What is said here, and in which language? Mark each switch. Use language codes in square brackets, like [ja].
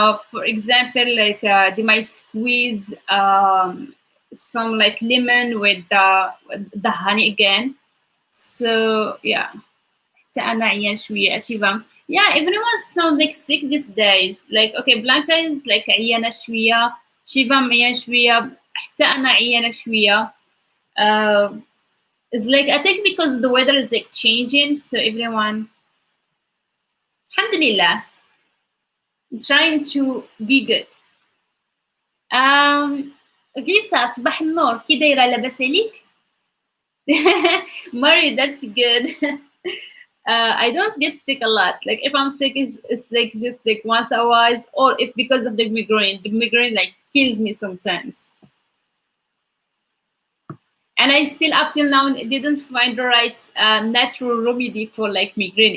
[en] For example, like they might squeeze some like lemon with the honey again. So yeah, [ar] حتى أنا عيان شوية شيفا. [en] Yeah, everyone sounds like sick these days. Like okay, Blanca is like [ar] عيانة شوية, شيفا عيان شوية, حتى أنا عيانة شوية. [en] It's like I think because the weather is like changing, so everyone, alhamdulillah, trying to be good. [ar] فيتا صباح النور كي دايرة لاباس عليك؟ Mari, [en] that's good. I don't get sick a lot. Like if I'm sick, it's like just like once a while, or if because of the migraine. The migraine like kills me sometimes. And I still up till now didn't find the right natural remedy for like migraine.